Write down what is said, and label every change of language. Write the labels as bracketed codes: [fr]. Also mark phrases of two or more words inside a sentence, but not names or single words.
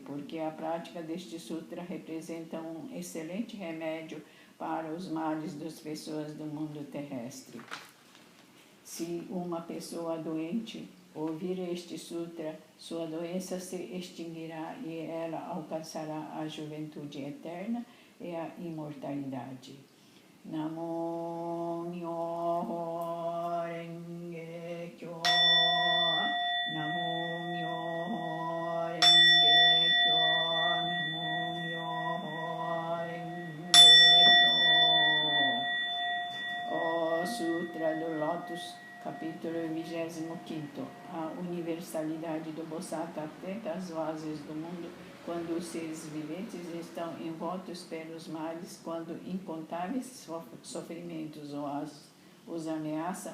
[pt] Porque a prática deste sutra representa um excelente remédio para os males das pessoas do mundo terrestre. Se uma pessoa doente ouvir este sutra, sua doença se extinguirá e ela alcançará a juventude eterna e a imortalidade. [ja] 南無妙法蓮華経. 南無妙法蓮華経. 南無妙法蓮華経. [pt] O Sutra do Lótus, capítulo 25. A universalidade do Bodhisattva atenta às vozes do mundo quando os seres viventes estão envoltos pelos males, quando incontáveis sofrimentos os ameaçam.